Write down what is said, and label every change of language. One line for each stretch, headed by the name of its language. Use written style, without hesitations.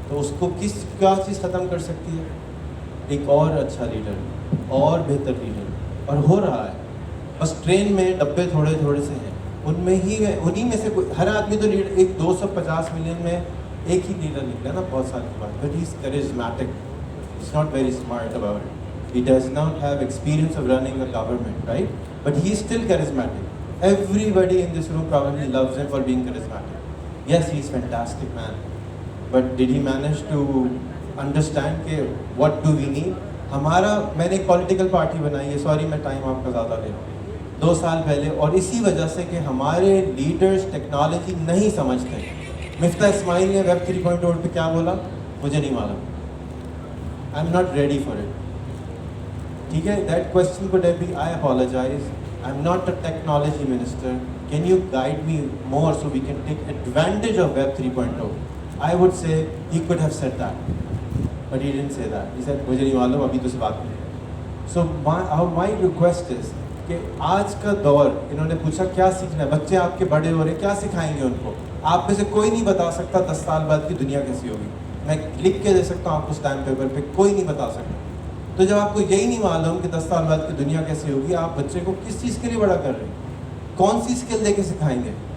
Urdu: تو اس کو کیا چیز ختم کر سکتی ہے؟ ایک اور اچھا لیڈر, اور بہتر لیڈر, اور ہو رہا ہے. بس ٹرین میں ڈبے تھوڑے تھوڑے سے ہیں, انہیں میں سے ہر آدمی تو لیڈر, ایک 250 ملین میں ایک ہی لیڈر نکلا نا بہت سال کے بعد,
English: But he is charismatic. It's not very smart about it. He does not have experience of running a government, right? But he is still charismatic. Everybody in this room probably loves him for being charismatic. Yes, he is fantastic man. But did he manage to understand کہ what do we need?
Urdu: میں نے ایک political party بنائی ہے, sorry میں time آپ کا زیادہ لے رہا ہوں, 2 سال پہلے, اور اسی وجہ سے کہ ہمارے لیڈرز ٹیکنالوجی نہیں سمجھتے. مفتاح اسماعیل نے ویب 3.0 پہ کیا بولا مجھے نہیں معلوم.
English: I am not ready for it.
Urdu: ٹھیک ہے,
English: That question could be I apologize, I'm not a technology minister, can you guide me more so we can take advantage of web 3.0? I would say he could have said that, but he didn't say that. He said
Urdu: مجھے نہیں معلوم, ابھی تو سے بات نہیں.
English: So my request is
Urdu: کہ آج کا دور, انہوں نے پوچھا کیا سیکھنا ہے, بچے آپ کے بڑے ہو رہے, کیا سکھائیں گے ان کو؟ آپ میں سے کوئی نہیں بتا سکتا 10 سال بعد کی دنیا کیسی ہوگی. میں لکھ کے دے سکتا ہوں آپ کو اسٹیمپ پیپر پہ, کوئی نہیں بتا سکتا. تو جب آپ کو یہی نہیں معلوم کہ 10 سال بعد کی دنیا کیسی ہوگی, آپ بچے کو کس چیز کے لیے بڑا کر رہے ہیں, کون سی اسکل دے کے سکھائیں گے؟